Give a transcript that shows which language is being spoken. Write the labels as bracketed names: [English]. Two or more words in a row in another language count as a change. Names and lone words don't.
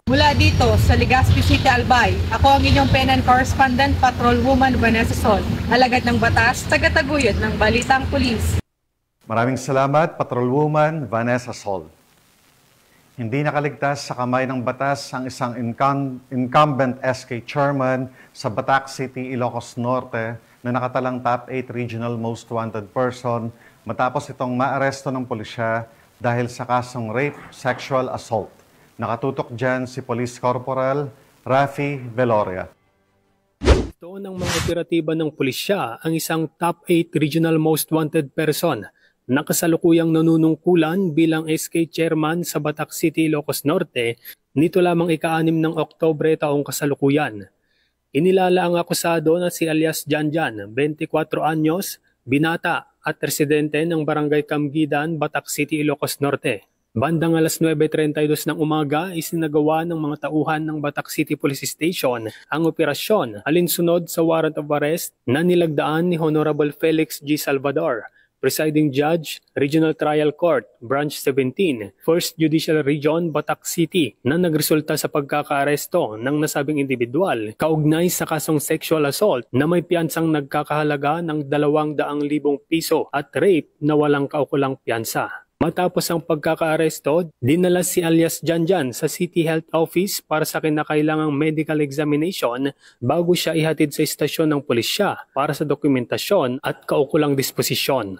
[Filipino] Mula dito sa Legazpi City, Albay, ako ang inyong PNN correspondent, Patrolwoman Vanessa Sol, alagad ng batas, tagataguyod ng Balitang Pulis. Maraming salamat, Patrolwoman Vanessa Sol. Hindi nakaligtas sa kamay ng batas ang isang [English] incumbent SK chairman [Filipino] sa Batac City, Ilocos Norte na nakatalang [English] top 8 regional most wanted person [Filipino] matapos itong maaresto ng pulisya dahil sa kasong [English] rape, sexual assault. [Filipino] Nakatutok dyan si Police Corporal Rafi Veloria. Ito ng mga operatiba ng pulisya ang isang [English] top 8 regional most wanted person [Filipino] na kasalukuyang nanunungkulan bilang [English] SK chairman [Filipino] sa Batac City, Ilocos Norte nito lamang ika-6 ng Oktubre taong kasalukuyan. Inilala ang akusado na si alias Janjan, 24 anyos, binata at residente ng Barangay Camgidan, Batac City, Ilocos Norte. Bandang alas 9:32 ng umaga, isinagawa ng mga tauhan ng Batac City Police Station ang operasyon alinsunod sa [English] warrant of arrest [Filipino] na nilagdaan ni Honorable Felix G. Salvador, Presiding Judge, Regional Trial Court, Branch 17, 1st Judicial Region, Batac City, na nagresulta sa pagkakaaresto ng nasabing individual kaugnay sa kasong [English] sexual assault [Filipino] na may piyansang nagkakahalaga ng 200,000 piso at rape na walang kaukulang piyansa. Matapos ang pagkakaaresto, dinala si alias Janjan sa City Health Office para sa kinakailangang [English] medical examination [Filipino] bago siya ihatid sa istasyon ng pulisya para sa dokumentasyon at kaukulang disposisyon.